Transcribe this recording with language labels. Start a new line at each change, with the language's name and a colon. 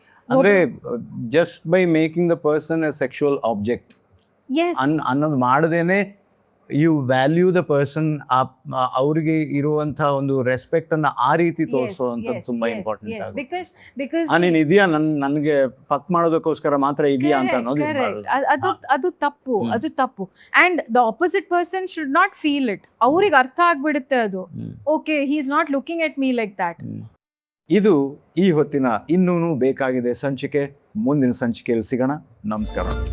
English: ಅಂದ್ರೆ just by making the person a sexual object Yes.
Kannada: ಅನ್ನೋದು ಮಾಡದೇನೆ
English: you value the person,
Kannada: ಅವರಿಗೆ ಇರುವಂತ ಒಂದು ರೆಸ್ಪೆಕ್ಟ್ ಅನ್ನ ಆ ರೀತಿ ತೋರಿಸುವಂಥದ್ದು ತುಂಬಾ ಇಂಪಾರ್ಟೆಂಟ್ ಆಗುತ್ತೆ.
English: because
Kannada: ನೀನ್ ಇದೆಯಾ ನನ್ಗೆ ಪಕ್ ಮಾಡೋದಕ್ಕೋಸ್ಕರ ಮಾತ್ರ ಇದೆಯಾ ಅಂತ ಅನ್ನೋದು correct. ಅದು ತಪ್ಪು, ಅದು ತಪ್ಪು.
English: And the opposite person should not feel it.
Kannada: ಅವ್ರಿಗೆ ಅರ್ಥ ಆಗ್ಬಿಡುತ್ತೆ ಅದು.
English: Okay, he is not looking at me like that.
Kannada: ಇದು ಈ ಹೊತ್ತಿನ ಇನ್ನೂನು ಬೇಕಾಗಿದೆ ಸಂಚಿಕೆ. ಮುಂದಿನ ಸಂಚಿಕೆಯಲ್ಲಿ ಸಿಗೋಣ. ನಮಸ್ಕಾರ.